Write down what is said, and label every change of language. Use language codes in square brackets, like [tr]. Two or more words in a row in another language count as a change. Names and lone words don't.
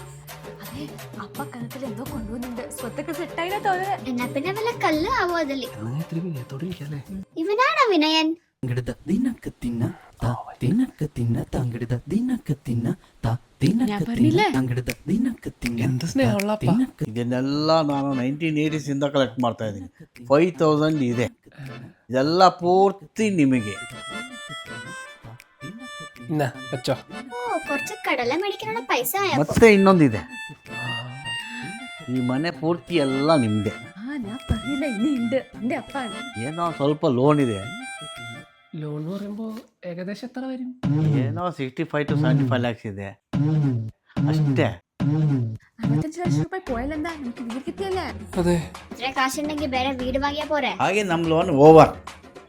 [ml] അതെ, അപ്പ കണക്കിൽ എന്തോ കൊണ്ടുവന്നുണ്ട്. സ്വത്തൊക്കെ സെറ്റായില്ല തോന്നുന്നത്. എന്നാ പിന്നെ വല്ല കല്ല് ആവോ അതില്. ഇത്തിരി വിനയത്തോടെ ഇരിക്കല്ലേ. ഇവനാണോ വിനയൻ? ദിനക്ക് തിന്ന ദിനക്ക് തിന്ന തങ്കിടുത ദിനക്ക് തിന്ന തങ്കിടുത ദിനക്ക് തിന്ന. എന്ത് സ്നേഹമുള്ള അപ്പ. [kn] ಇದನ್ನೆಲ್ಲ ನಾನು 1980s ಇಂದ ಕಲೆಕ್ಟ್ ಮಾಡ್ತಾ ಇದ್ದೀನಿ. 5000 ಇದೆ. ಇದೆಲ್ಲ ಪೂರ್ತಿ ನಿಮಗೆ. [ml] വെച്ചോ. ഓ കുറച്ച് കടല മേടിക്കാനുള്ള പൈസ ആയപ്പോ. [kn] ಮತ್ತೆ ಇನ್ನೊಂದಿದೆ. ಈ ಮನೆ ಪೂರ್ತಿ ಎಲ್ಲ ನಿಮ್ದೆ. [ml] ഞാൻ പറഞ്ഞില്ല, ഇനി ഉണ്ട്. എന്റെ അപ്പാണ്. [kn] ಏನೋ ಸ್ವಲ್ಪ ಲೋನ್ ಇದೆ. [ml] ലോൺ എന്ന് പറയുമ്പോ ഏകദേശം എത്ര വരും? [kn] ಏನೋ [en] 65 to 75 lakhs [kn] ಇದೆ ಅಷ್ಟೇ. [ml] 65 ലക്ഷം രൂപ പോയാലെന്താ, നമുക്ക് വീട് കിട്ടിയല്ലേ? അതെ. ഇത്ര കാശുണ്ടെങ്കിൽ വേറെ വീട് വാങ്ങിയാ പോരെ. [kn] ಹಾಗೆ ನಮ್ಮ [en] loan over.